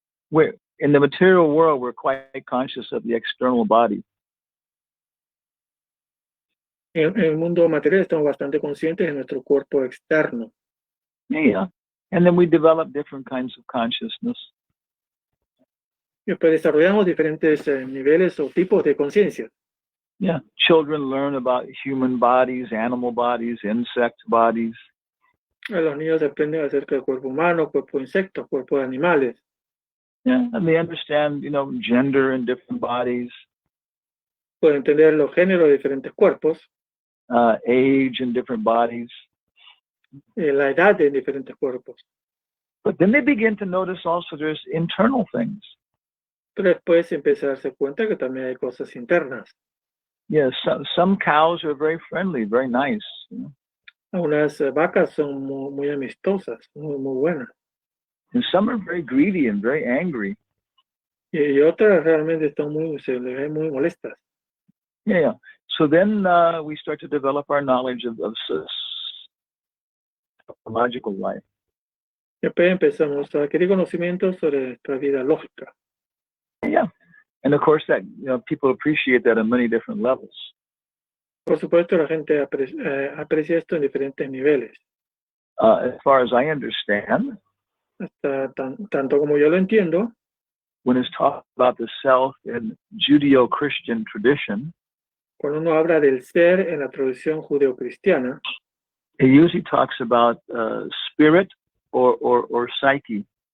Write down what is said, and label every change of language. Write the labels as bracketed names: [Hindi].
[English] We're in the material world, we're quite conscious of the external body. [Spanish] En el mundo material estamos bastante conscientes de nuestro cuerpo externo. [English] Yeah. And then we develop different kinds of consciousness. [Spanish] Y después desarrollamos diferentes niveles o tipos de conciencia. [English] Yeah. Children learn about human bodies, animal bodies, insect bodies. [Spanish] Los niños aprenden acerca del cuerpo humano, cuerpo de insectos, cuerpo de animales. [English] Yeah. And they understand, gender in different bodies. [Spanish] Pueden entender los géneros de diferentes cuerpos. [English] Age in different bodies. [Spanish] La edad de diferentes cuerpos. [English] But then they begin to notice also there's internal things. [Spanish] Pero después empieza a darse cuenta que también hay cosas internas. [English] Yes, some cows are very friendly, very nice. [Spanish] Algunas vacas son muy amistosas, muy buenas. [English] And some are very greedy and very angry. [Spanish] Y otras realmente se les ven muy molestas. [English] Yeah. So then we start to develop our knowledge of psychological life. [Spanish] Después empezamos a adquirir conocimientos sobre nuestra vida lógica. [English] Yeah. And of course that people appreciate that on many different levels. [Spanish] Por supuesto, la gente aprecia esto en diferentes niveles. [English] As far as I understand, [Spanish] Hasta tanto como yo lo entiendo, [English] when it's talked about the self in Judeo-Christian tradition, [Spanish] cuando uno habla del ser en la tradición judeocristiana, [English] it usually talks about spirit or psyche.